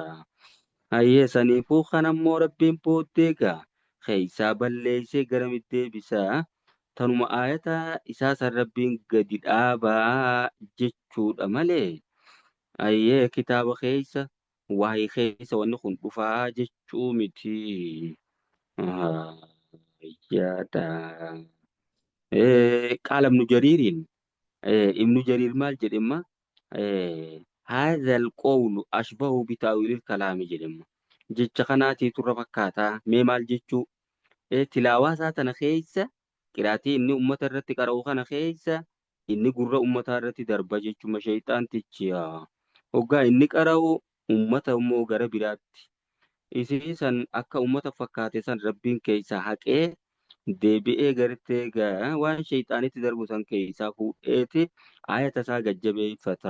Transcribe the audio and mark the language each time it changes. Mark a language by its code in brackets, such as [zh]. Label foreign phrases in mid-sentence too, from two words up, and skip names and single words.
[om] Saniifuu kanammoo rabbiin booddee gaa keeysaa balleeysee gara deebisaa tanuma ayata isaa san rabbiin gadi dhaabaa jechuudha malee kitaaba keeysa waa'ee keeysa wanni kun dhufaa jechuu miti. Qaala ibnu jariiriin ibnu jariir maal jedhemma [ar] هذا القول أشبه بتأويل الكلام [om] jedhemma jecha kanaatiitu irra fakkaataa mee maal jechuu tilaawaa isaa tana keeysa qiraatii inni ummata irratti qara'u kana keeysa inni gurra ummataa irratti darba jechuma shayxaantichi hoggaa inni qara'u ummata immoo gara biraatti isii san akka ummata fakkaate san rabbiin keeysaa haqee deebi'ee gartee gaa waan shayxaanitti darbu san keeysaa fuudheeti ayata isaa gajjabeeffata.